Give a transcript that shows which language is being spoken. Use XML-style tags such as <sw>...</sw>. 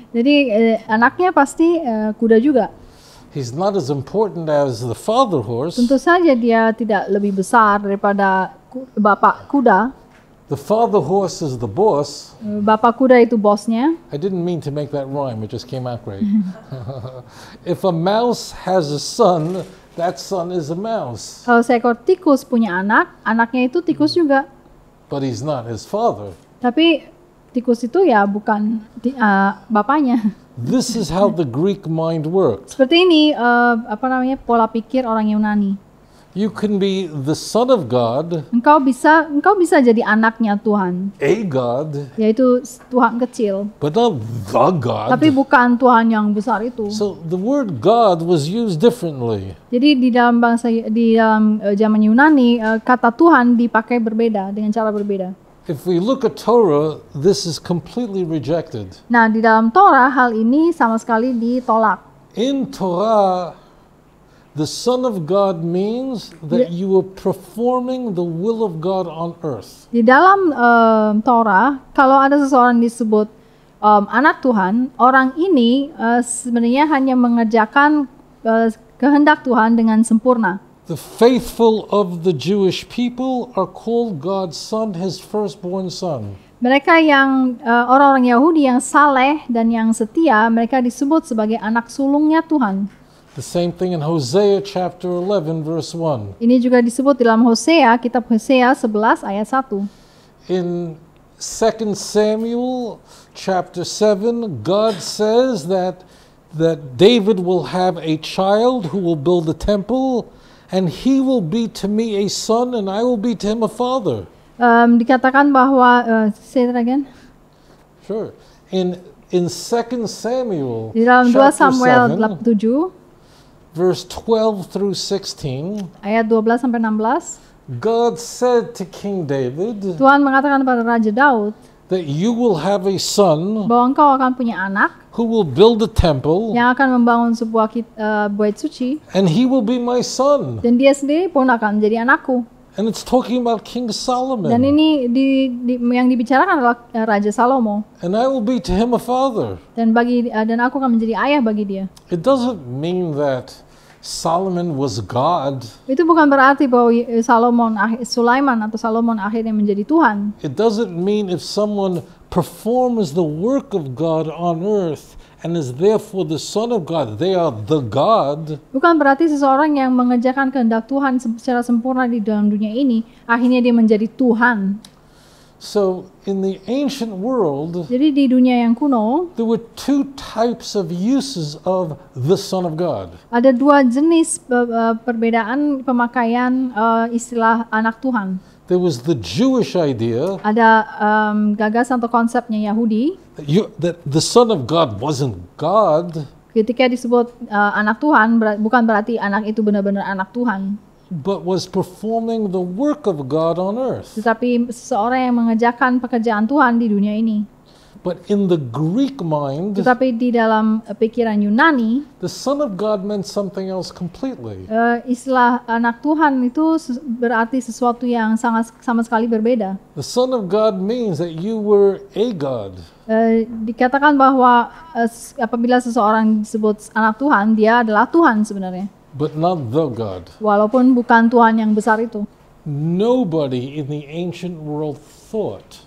<id>Jadi anaknya pasti kuda juga.</id> <en>He's not as important as the father horse.</en> <id>Tentu saja dia tidak lebih besar daripada bapak kuda.</id> <en>The father horse is the boss.</en> <id>Bapak kuda itu bosnya.</id> <en>I didn't mean to make that rhyme, it just came out great. If a mouse has a son, that son is a mouse.</en> <id>Kalau seekor tikus punya anak, anaknya itu tikus juga.</id> <en>But he's not his father.</en> <id>Tapi tikus itu ya bukan bapaknya.</id> <en>This is how the Greek mind worked.</en> <id>Seperti ini pola pikir orang Yunani.</id> <en>You can be the son of God,</en> <id>Engkau bisa jadi anaknya Tuhan,</id> <en>a God,</en> <id>yaitu Tuhan kecil,</id> <en>but not the God.</en> <id>tapi bukan Tuhan yang besar itu.</id> <en>So the word God was used differently.</en> <id>Jadi di dalam zaman Yunani kata Tuhan dipakai berbeda dengan cara berbeda.</id> <en>If we look at Torah, this is completely rejected.</en> <id>Nah, di dalam Torah hal ini sama sekali ditolak.</id> <en>In Torah, the Son of God means that you are performing the will of God on earth.</en> <id>Di dalam Torah, kalau ada seseorang disebut anak Tuhan, orang ini sebenarnya hanya mengerjakan kehendak Tuhan dengan sempurna.</id> <en>The faithful of the Jewish people are called God's son, his firstborn son.</en> <id>Mereka yang orang-orang Yahudi yang saleh dan yang setia, mereka disebut sebagai anak sulungnya Tuhan.</id> <en>The same thing in Hosea chapter 11 verse 1.</en> <id>Ini juga disebut dalam kitab Hosea 11 ayat 1.</id> <en>In 2 Samuel chapter 7, God says that David will have a child who will build a temple, and he will be to me a son, and I will be to him a father.</en> <id>Dikatakan bahwa</id> <en>say that again. Sure. In 2 Samuel</en> <id>Di dalam 2</id> <en>chapter</en> <id>Samuel</id> <en>7,</en> <id>7</id> <en>verse 12 through 16,</en> <id>ayat 12 sampai 16,</id> <en>God said to King David,</en> <id>Tuhan mengatakan kepada Raja Daud,</id> <en>that you will have a son</en> <id>bahwa engkau akan punya anak</id> <en>who will build a temple,</en> <id>yang akan membangun sebuah bait suci,</id> <en>and he will be my son.</en> <id>dan dia sendiri pun akan menjadi anakku.</id> <en>And it's talking about King Solomon.</en> <id>ini yang dibicarakan adalah Raja Salomo.</id> <en>And I will be to him a father.</en> <id>Dan aku akan menjadi ayah bagi dia.</id> <en>It doesn't mean that Solomon was God.</en> <id>Itu bukan berarti bahwa Sulaiman atau Salomon akhirnya menjadi Tuhan.</id> <en>It doesn't mean if someone performs the work of God on earth and is therefore the son of God, they are the God.</en> <id>Bukan berarti seseorang yang mengerjakan kehendak Tuhan secara sempurna di dalam dunia ini, akhirnya dia menjadi Tuhan.</id> <en>So in the ancient world,</en> <id>Jadi di dunia yang kuno,</id> <en>there were two types of uses of the Son of God.</en> <id>ada dua jenis perbedaan pemakaian istilah anak Tuhan.</id> <en>There was the Jewish idea</en> <id>Ada gagasan atau konsepnya Yahudi,</id> <en>that the Son of God wasn't God,</en> <id>ketika disebut anak Tuhan, bukan berarti anak itu benar-benar anak Tuhan,</id> <en>but was performing the work of God on earth.</en> <id>tetapi seseorang yang mengerjakan pekerjaan Tuhan di dunia ini.</id> <en>But in the Greek mind,</en> <id>Tetapi di dalam pikiran Yunani,</id> <en>the Son of God meant something else completely.</en> <id>istilah anak Tuhan itu berarti sesuatu yang sama sekali berbeda.</id> <en>The Son of God means that you were a God.</en> <id>Dikatakan bahwa apabila seseorang disebut anak Tuhan, dia adalah Tuhan sebenarnya.</id> <en>But not the God.</en> <id>Walaupun bukan Tuhan yang besar itu.</id> <en>Nobody in the ancient world thought</en>